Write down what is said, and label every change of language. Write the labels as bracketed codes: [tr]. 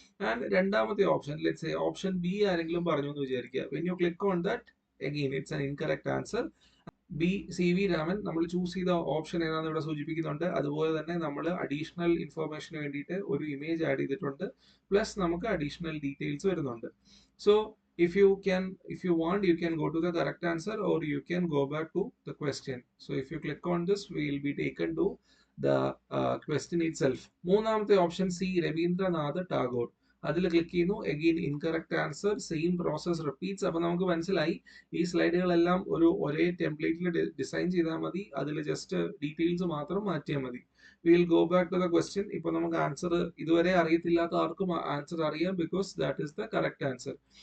[ml] And രണ്ടാമത്തെ option, [en] let's say [ml] option B ആരെങ്കിലും പറഞ്ഞു എന്ന് വിചാരിക്കുക. [en] When you click on that, again it's an incorrect answer. [ml] B C V Raman നമ്മൾ choose ചെയ്ത ഓപ്ഷൻ ഏതാണെന്ന് ഇവിടെ സൂചിപ്പിക്കുന്നുണ്ട്. അതുപോലെ തന്നെ നമ്മൾ അഡീഷണൽ ഇൻഫർമേഷന് വേണ്ടിയിട്ട് ഒരു ഇമേജ് ആഡ് ചെയ്തിട്ടുണ്ട്. പ്ലസ് നമുക്ക് അഡീഷണൽ ഡീറ്റെയിൽസ് വരുന്നുണ്ട്. [en] So if you want, you can go to the correct answer or you can go back to the question. So if you click on this, we will be taken to the question itself. [ml] മൂന്നാമത്തെ option C Ravindranath Tagore. അതിൽ click ചെയ്യുന്നു. [en] Again incorrect answer, same process repeats. [ml] അപ്പൊ നമുക്ക് മനസ്സിലായി ഈ സ്ലൈഡുകളെല്ലാം ഒരേ ടെംപ്ലേറ്റിൽ design ചെയ്താൽ മതി. അതിൽ ജസ്റ്റ് ഡീറ്റെയിൽസ് മാത്രം മാറ്റിയാൽ മതി. [en] Will go back to the question. [ml] ഇപ്പൊ നമുക്ക് ആൻസർ ഇതുവരെ അറിയത്തില്ലാത്ത ആർക്കും ആൻസർ അറിയാം, [en] Because that is the correct answer.